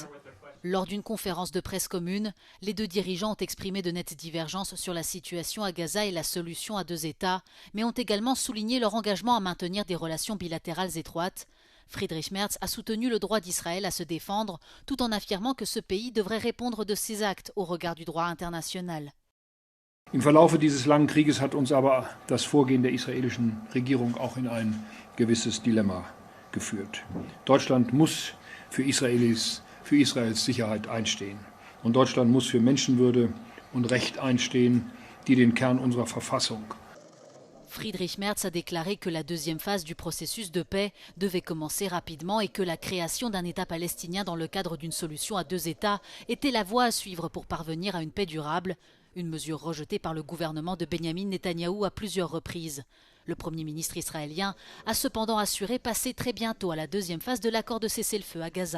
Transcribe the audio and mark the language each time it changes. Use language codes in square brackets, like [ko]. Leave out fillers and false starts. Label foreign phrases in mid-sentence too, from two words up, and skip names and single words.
[fr] Lors d'une conférence de presse commune, les deux dirigeants ont exprimé de nettes divergences sur la situation à Gaza et la solution à deux États, mais ont également souligné leur engagement à maintenir des relations bilatérales étroites. Friedrich Merz a soutenu le droit d'Israël à se défendre, tout en affirmant que ce pays devrait répondre de ses actes au regard du droit international. [de] Im Verlaufe dieses langen Krieges hat uns aber das Vorgehen der israelischen Regierung auch in ein gewisses Dilemma geführt. Deutschland muss für Israels Sicherheit einstehen. Und Deutschland muss für Menschenwürde und Recht einstehen, die den Kern unserer Verfassung. [fr] Friedrich Merz a déclaré que la deuxième phase du processus de paix devait commencer rapidement et que la création d'un État palestinien dans le cadre d'une solution à deux États était la voie à suivre pour parvenir à une paix durable, une mesure rejetée par le gouvernement de Benjamin Netanyahou à plusieurs reprises. Le Premier ministre israélien a cependant assuré passer très bientôt à la deuxième phase de l'accord de cessez-le-feu à Gaza.